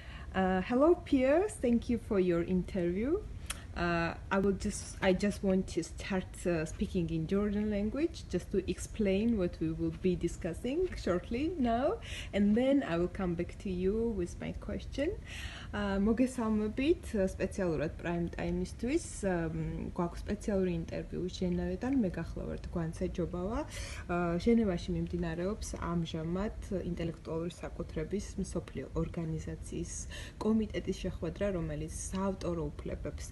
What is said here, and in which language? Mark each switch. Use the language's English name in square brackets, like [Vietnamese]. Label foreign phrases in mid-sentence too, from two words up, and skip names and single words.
[English] Hello, peers. Thank you for your interview. I just want to start speaking in Georgian language just to explain what we will be discussing shortly now, and then I will come back to you with my question. [Georgian] მოგესალმებით სპეციალურად prime time-ისთვის გვაქვს სპეციალური ინტერვიუ ჟენევიდან მე გახლავართ გვანცეჯობავა ჟენევაში მიმდინარეობს ამჟამად ინტელექტუალური საკუთრების მსოფლიო ორგანიზაციის კომიტეტის შეხვედრა რომელიც საავტორო უფლებებს